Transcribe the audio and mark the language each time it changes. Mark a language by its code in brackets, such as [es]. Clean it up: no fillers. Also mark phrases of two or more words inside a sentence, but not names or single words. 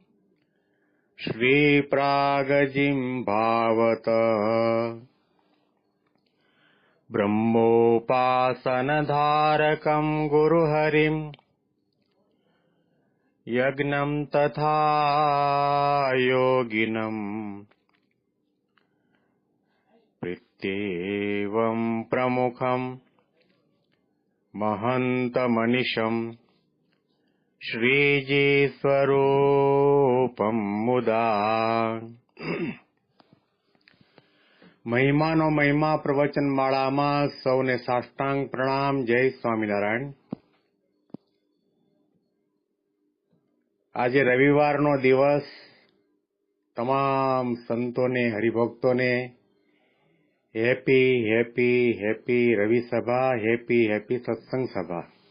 [sa] श्रीप्रागजिह्वावतः ब्रह्मोपासनधारकं गुरुहरिम् यज्ञं तथा योगिनम् प्रीत्येवं प्रमुखं महन्तमनिशं श्रीजीस्वरूपं मुदा। [gu] મહિમાનો મહિમા પ્રવચન માળામાં સૌને સાષ્ટાંગ પ્રણામ. જય સ્વામિનારાયણ. આજે રવિવારનો દિવસ તમામ સંતોને, હરિભક્તોને [en] happy happy happy [gu] રવિ સભા, [en] happy happy [gu] સત્સંગ સભા.